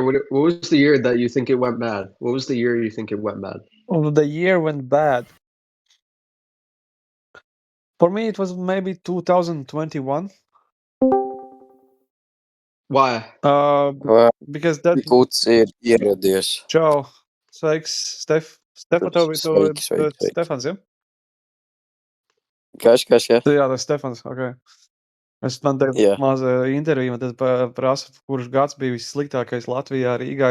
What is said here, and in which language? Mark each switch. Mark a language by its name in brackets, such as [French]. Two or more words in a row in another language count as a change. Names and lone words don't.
[English] What was the year that you think it went bad? What was the year you think it went bad? the year went bad. For me it was maybe 2021. Why? Because that [Latvian] Guds ir ieradies. Čau. Sveiks, Stefa, tev Sveiki, sveiki, sveiki. Stefans, ja? Kas, ja? Jā, tas Stefans, ok. Man te Jā. maza intervija, man tad prasa, kurš gads bija vissliktākais Latvijā, Rīgā.